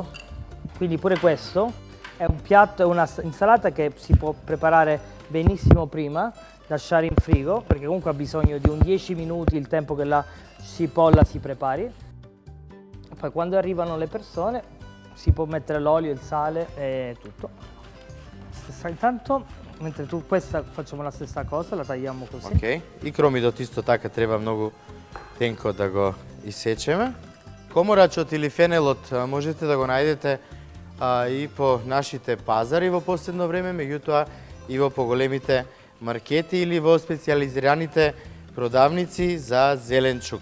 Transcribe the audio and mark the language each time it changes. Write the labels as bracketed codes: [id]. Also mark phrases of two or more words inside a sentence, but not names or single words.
[it] Quindi pure questo è un piatto, è una insalata che si può preparare benissimo prima, lasciare in frigo, perché comunque ha bisogno di un 10 minuti il tempo che la cipolla si prepari. Poi quando arrivano le persone si può mettere l'olio, il sale e tutto. Intanto, mentre questa facciamo la stessa cosa, la tagliamo così. [mk] Ok, и кромидот исто така треба многу тенко да го исечеме. Коморачот или фенелот можете да го најдете и по нашите пазари во последно време, меѓутоа и во поголемите маркети или во специјализираните продавници за зеленчук.